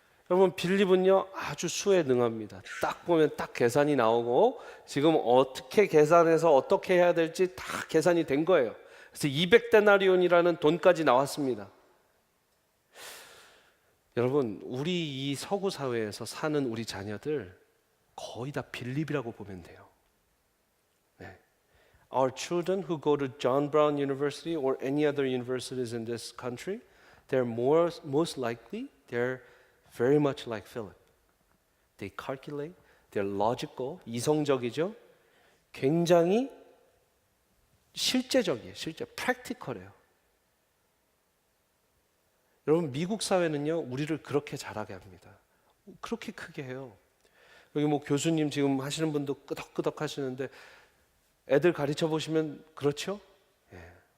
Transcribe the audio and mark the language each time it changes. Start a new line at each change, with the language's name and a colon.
Korean: 여러분 빌립은요 아주 수에 능합니다. 딱 보면 딱 계산이 나오고 지금 어떻게 계산해서 어떻게 해야 될지 다 계산이 된 거예요. 그래서 200데나리온이라는 돈까지 나왔습니다. 여러분 우리 이 서구 사회에서 사는 우리 자녀들 거의 다 빌립이라고 보면 돼요. 네.
English: Our children who go to John Brown University or any other universities in this country, they're most likely they're very much like Philip. They calculate, they're logical,
Korean: 이성적이죠. 굉장히 실제적이에요. practical 해요. 여러분 미국 사회는요 우리를 그렇게 잘하게 합니다. 그렇게 크게 해요. 여기 뭐 교수님 지금 하시는 분도 끄덕끄덕 하시는데 애들 가르쳐 보시면 그렇죠? 예.